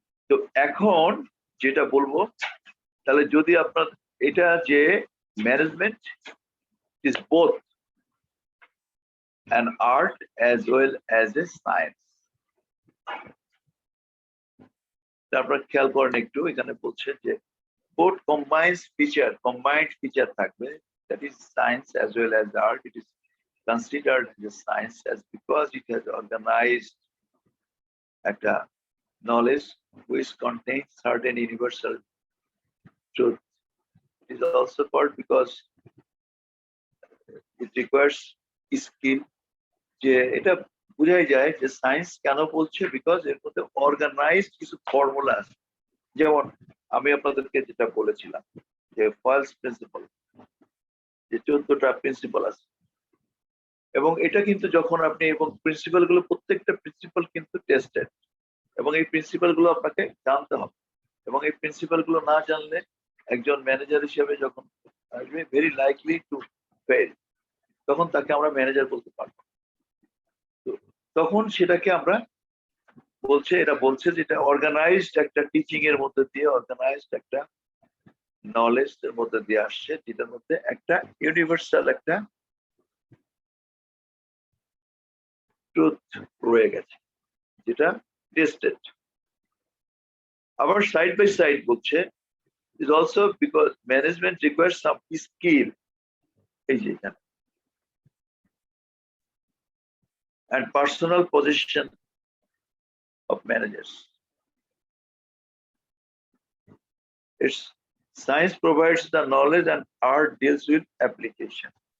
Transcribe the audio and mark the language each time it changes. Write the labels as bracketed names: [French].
[Bangla] তো এখন যেটা বলবো, তাহলে যদি আপনার এটা যে [English] management is both an art as well as a science, [Bangla] তারপর খেয়াল করেন একটু, এখানে বলছে যে [English] both combined feature [Bangla] থাকবে, [English] that is science as well as art. It is considered as a science as because it has organized [Bangla] একটা [English] knowledge which contains certain universal truth. It is also called because it requires skill. [Bangla] যে এটা বোঝাই যায় যে science কেন বলছে, because এর মধ্যে অর্গানাইজড কিছু ফর্মুলা আছে। যেমন আমি আপনাদেরকে যেটা বলেছিলাম যে ফয়েলস প্রিন্সিপাল, যে 14টা প্রিন্সিপাল আছে, এবং এটা কিন্তু যখন আপনি, এবং প্রিন্সিপাল গুলো, প্রত্যেকটা প্রিন্সিপাল কিন্তু টেস্টেড, এবং এই প্রিন্সিপাল গুলো আপনাকে জানতে হবে। এবং এই প্রিন্সিপাল গুলো না জানলে একজন ম্যানেজার হিসেবে যখন আসবে, [English] very likely to fail, [Bangla] তখন তাকে আমরা ম্যানেজার বলতে পারবো। তখন সেটাকে আমরা বলছে, এটা বলছে যে এটা অর্গানাইজড একটা টিচিং এর মধ্যে দিয়ে, অর্গানাইজড একটা নলেজ এর মধ্যে দিয়ে আসছে, যেটার মধ্যে একটা ইউনিভার্সাল একটা ট্রুথ রয়ে গেছে, যেটা টেস্টেড। আবার সাইড বাই সাইড বলছে [English] is also because management requires some skill, [Bangla] এই যে এখানে [English] and personal position of managers. It's science provides the knowledge and art deals with application.